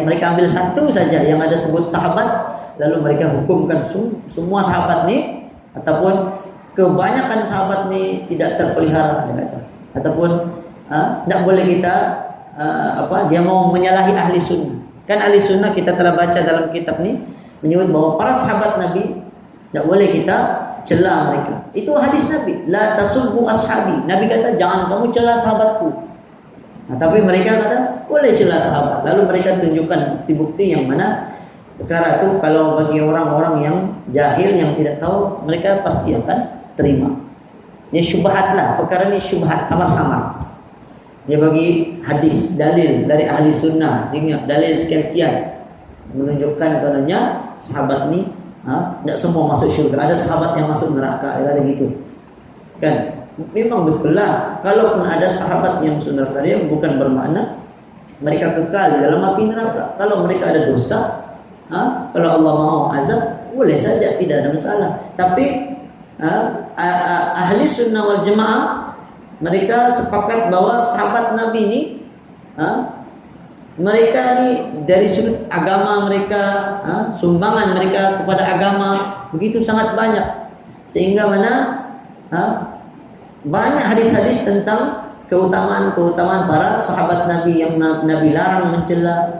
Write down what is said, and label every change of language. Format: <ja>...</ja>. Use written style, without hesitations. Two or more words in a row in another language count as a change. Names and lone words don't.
<ms>Mereka ambil satu saja yang ada sebut sahabat, lalu mereka hukumkan semua sahabat ni ataupun kebanyakan sahabat ni tidak terpelihara, dia kata. Ataupun tidak boleh kita dia mau menyalahi ahli sunnah. Kan ahli sunnah kita telah baca dalam kitab ini menyebut bahwa para sahabat Nabi tidak boleh kita cela mereka. Itu hadis Nabi.</ms> <ar>لا تسبوا أصحابي.</ar> <ms>Nabi kata jangan kamu cela sahabatku. Nah, tapi mereka kata boleh cela sahabat. Lalu mereka tunjukkan bukti-bukti yang mana perkara itu kalau bagi orang-orang yang jahil yang tidak tahu mereka pasti akan terima. Ini syubhat lah. Perkara ini syubhat samar-samar. Dia bagi hadis dalil dari ahli sunnah, ingat dalil sekian-sekian menunjukkan kononnya sahabat ni tidak semua masuk syurga, ada sahabat yang masuk neraka, ada gitu kan. Memang betul lah, kalaupun ada sahabat yang masuk neraka, dia bukan bermakna mereka kekal di dalam api neraka. Kalau mereka ada dosa, kalau Allah mau azab, boleh saja, tidak ada masalah. Tapi ahli sunnah wal jamaah mereka sepakat bahwa sahabat Nabi ini mereka ni dari sudut agama mereka, sumbangan mereka kepada agama begitu sangat banyak, sehingga mana banyak hadis-hadis tentang keutamaan-keutamaan para sahabat Nabi yang Nabi larang mencela.</ms>